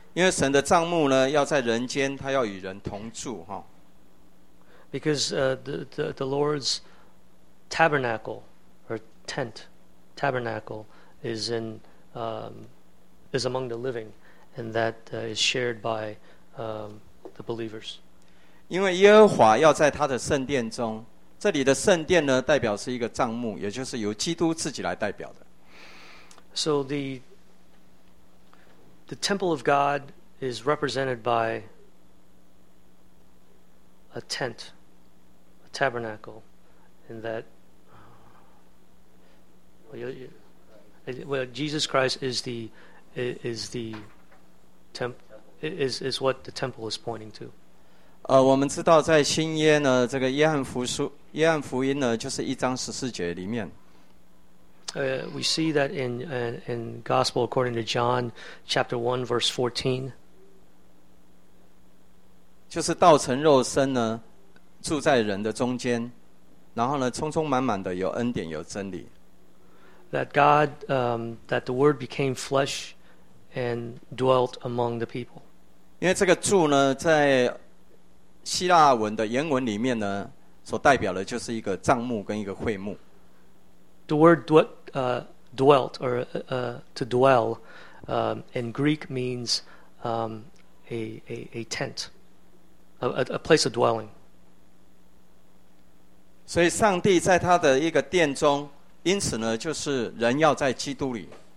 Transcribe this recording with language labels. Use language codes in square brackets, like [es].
[zh] 因为神的帐幕呢，要在人间，他要与人同住哈。 [en] Because the Lord's tabernacle is in is among the living, and that is shared by the believers. [zh] 因为耶和华要在他的圣殿中，这里的圣殿呢，代表是一个帐幕，也就是由基督自己来代表的。 [en] So the temple of God is represented by a tent, a tabernacle, in that. Well, Jesus Christ is what the temple is pointing to. [zh] 我们知道在新约呢，这个约翰福音呢，就是一章十四节里面。 [en] We see that in Gospel according to John, chapter 1, verse 14. [zh] 就是道成肉身呢，住在人的中间，然后呢，充充满满的有恩典，有真理。 [en] That God, that the Word became flesh and dwelt among the people. [zh] 因为这个住呢，在希腊文的原文里面呢，所代表的就是一个帐幕跟一个会幕。 [en] The word dwelt, dwelt or to dwell in Greek means a tent, a place of dwelling. [zh] 所以上帝在他的一个殿中，因此呢，就是人要在基督里。